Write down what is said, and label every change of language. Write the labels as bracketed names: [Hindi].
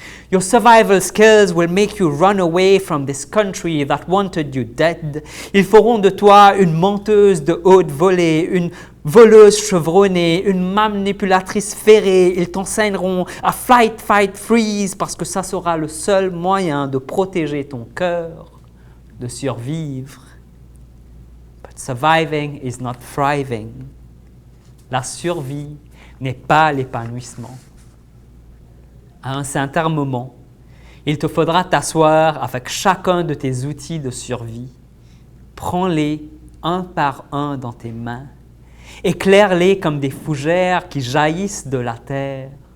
[English] Your survival skills will make you run away from this country that wanted you dead. [French] Ils feront de toi une menteuse de haute volée, une voleuse chevronnée, une manipulatrice ferrée. Ils t'enseigneront à [English] flight, fight, freeze [French] parce que ça sera le seul moyen de protéger ton cœur, de survivre. [English] But surviving is not thriving. [French] La survie n'est pas l'épanouissement. À un certain moment, il te faudra t'asseoir avec chacun de tes outils de survie. Prends-les un par un dans tes mains. Éclaire-les comme des fougères qui jaillissent de la terre.